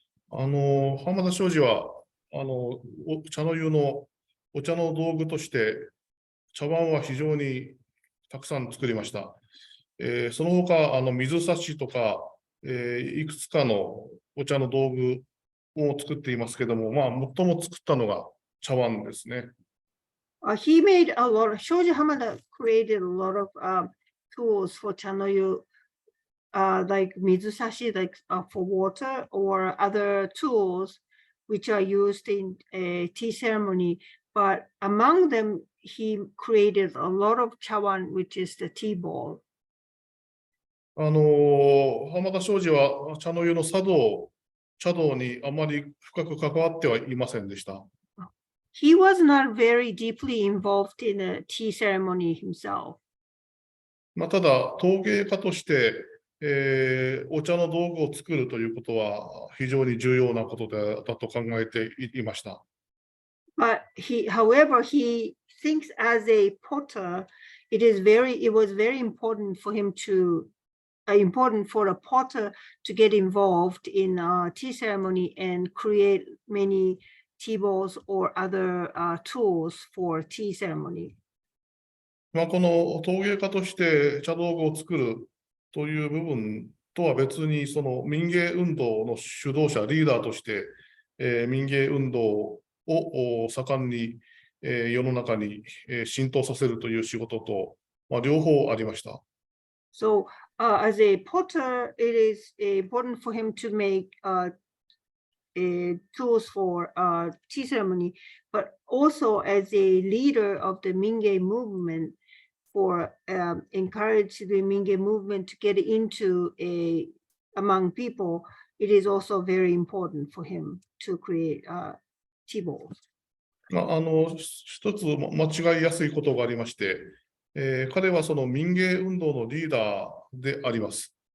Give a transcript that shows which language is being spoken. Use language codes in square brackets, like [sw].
[ja] 浜田庄司は、茶の湯のお茶の道具として、茶碗は非常にたくさん作りました。その他、水差しとか、いくつかのお茶の道具を作っていますけども、最も作ったのが茶碗ですね。 [en] He made a lot of, Shoji Hamada created a lot of tools for chanoyu, like mizusashi, like for water, or other tools which are used in a tea ceremony. But among them, he created a lot of chawan, which is the tea bowl. [ja] 浜田庄司は茶の湯の茶道にあまり深く関わってはいませんでした。 [en] He was not very deeply involved in a tea ceremony himself. [ja] ただ、陶芸家として、お茶の道具を作るということは非常に重要なことだと考えていました。 [en] But however, he thinks as a potter, it was very important for him important for a potter to get involved in a tea ceremony and create many tea bowls or other tools for tea ceremony. [ja] この陶芸家として茶道具を作るという部分とは別に、その民芸運動の主導者、リーダーとして、民芸運動を盛んに、世の中に、浸透させるという仕事と、両方ありました。 [en] So, as a potter, it is important for him to make tools for tea ceremony, but also as a leader of the Mingei movement, for encourage the Mingei movement to get into among people, it is also very important for him to create tea bowls. [ja] 一つ間違いやすいことがありまして、彼はその民芸運動のリーダーであります。